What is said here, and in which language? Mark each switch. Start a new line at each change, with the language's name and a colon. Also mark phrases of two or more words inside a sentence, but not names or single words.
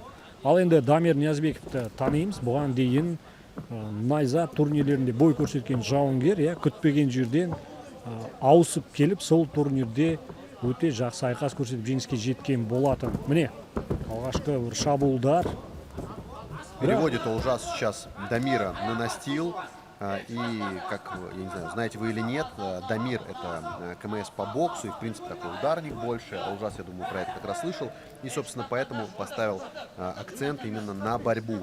Kazakh: Ал енді Дамир Ниязбековті танимыз. Бұған дейін найза турнирлерінде бой көрсеткен жауынгер, күтпеген жерден ауысып келіп, сол турнирде өте жақсы айқас көрсетіп жеңіске жеткен болатын. Міне, алғашқы бір шабуылдар.
Russian: Переводит Олжас сейчас Дамира на настил. И, как, я не знаю, знаете вы или нет, Дамир — это КМС по боксу, и, в принципе, такой ударник больше. Олжас, я думаю, про это как раз слышал. И, собственно, поэтому поставил акцент именно на борьбу.